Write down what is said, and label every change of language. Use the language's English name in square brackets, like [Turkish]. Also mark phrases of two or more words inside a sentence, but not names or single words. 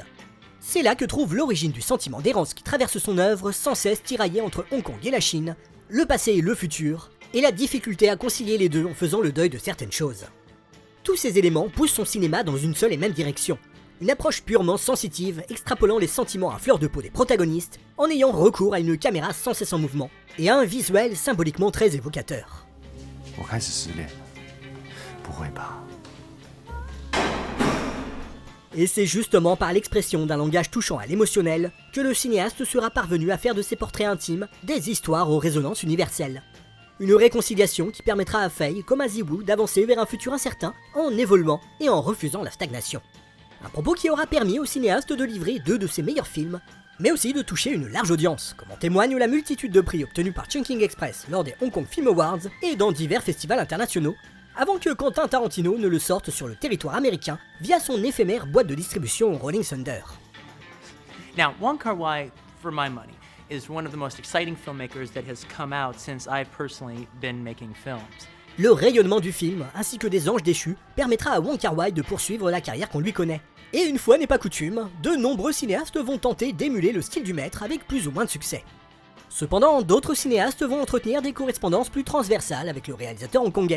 [French] C'est là que trouve l'origine du sentiment d'errance qui traverse son œuvre, sans cesse tiraillé entre Hong Kong et la Chine, le passé et le futur, et la difficulté à concilier les deux en faisant le deuil de certaines choses. Tous ces éléments poussent son cinéma dans une seule et même direction. Une approche purement sensitive, extrapolant les sentiments à fleur de peau des protagonistes, en ayant recours à une caméra sans cesse en mouvement, et à un visuel symboliquement très évocateur. [Chinese] 我开始失恋了，不会吧？ [French] Et c'est justement par l'expression d'un langage touchant à l'émotionnel que le cinéaste sera parvenu à faire de ses portraits intimes des histoires aux résonances universelles. Une réconciliation qui permettra à Fei, comme à Ziwu, d'avancer vers un futur incertain en évoluant et en refusant la stagnation. Un propos qui aura permis au cinéaste de livrer 2 de ses meilleurs films, mais aussi de toucher une large audience, comme en témoigne la multitude de prix obtenus par Chungking Express lors des Hong Kong Film Awards et dans divers festivals internationaux, avant que Quentin Tarantino ne le sorte sur le territoire américain via son éphémère boîte de distribution Rolling Thunder. [English] Now, Wong Kar-wai, for my money, is one of the most exciting filmmakers that has come out since I've personally been making films. [French] Le rayonnement du film, ainsi que des Anges déchus, permettra à Wong Kar-wai de poursuivre la carrière qu'on lui connaît. Et une fois n'est pas coutume, de nombreux cinéastes vont tenter d'émuler le style du maître avec plus ou moins de succès. Cependant, d'autres cinéastes vont entretenir des correspondances plus transversales avec le réalisateur hongkongais.